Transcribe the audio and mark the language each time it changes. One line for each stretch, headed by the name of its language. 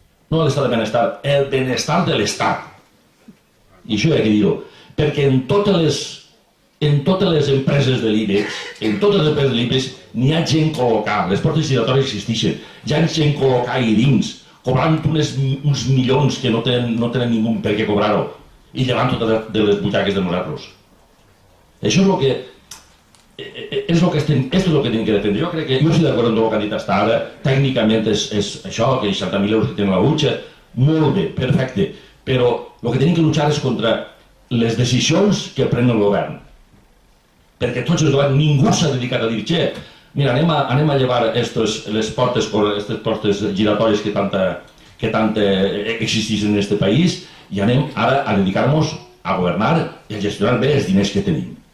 Catalan: No l'estat de benestar, el benestar de l'Estat. I això hi ha que dir-ho, perquè en totes les empreses de l'IBEX, n'hi ha gent col·locada, les portes giratòries existeixen, hi ha gent col·locada ahí dins, cobrant uns milions que no tenen ningú per què cobrar-ho, i llevant totes de les butxaques de nosaltres. Això és el que...
Spanish: Esto es lo que tienen que defender.
Catalan: Jo crec que jo estic d'acord amb el que han dit fins ara, tècnicament és això, que 60.000 euros que tenen la butxa, molt bé, perfecte, però el que tenim que luchar és contra les decisions que pren el govern. Perquè tots els governs, ningú s'ha dedicat a dir, mira, anem a llevar les portes giratòries que tant existeixen en aquest país i anem ara a dedicar-nos a governar i a gestionar bé els diners que tenim.